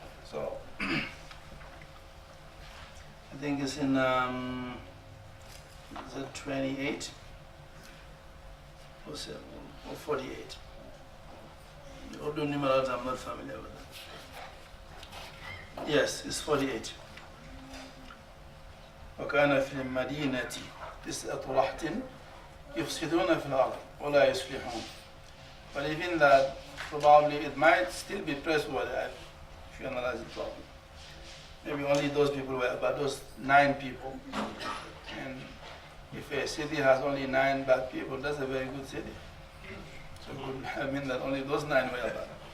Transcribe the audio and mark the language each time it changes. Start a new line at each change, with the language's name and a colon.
English: So, I think it's in, is it 28? Or 48. The Urdu numerals, I'm not familiar with that. Yes, it's 48.
Arabic: وكان في المدينة 9 رهط يفسدون في الأرض ولا يصلحون.
English: But even that, probably it might still be praiseworthy if you analyze it properly. Maybe only those people were, but those 9 people. And if a city has only 9 bad people, that's a very good city. So it would mean that only those 9 were bad.